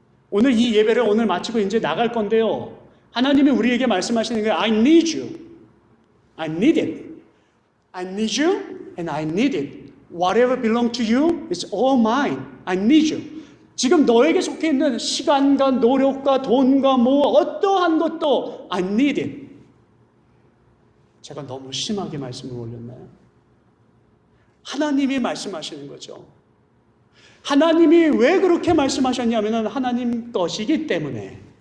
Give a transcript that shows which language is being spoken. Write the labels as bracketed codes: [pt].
[ko] 오늘 이 예배를 오늘 마치고 이제 나갈 건데요. 하나님이 우리에게 말씀하시는 거예요. [en] I need you. I need it. I need you and I need it. Whatever belongs to you is all mine. I need you. [ko] 지금 너에게 속해 있는 시간과 노력과 돈과 어떠한 것도 [en] I need it. [ko] 제가 너무 심하게 말씀을 올렸나요? 하나님이 말씀하시는 거죠. 하나님이 왜 그렇게 말씀하셨냐면 하나님 것이기 때문에.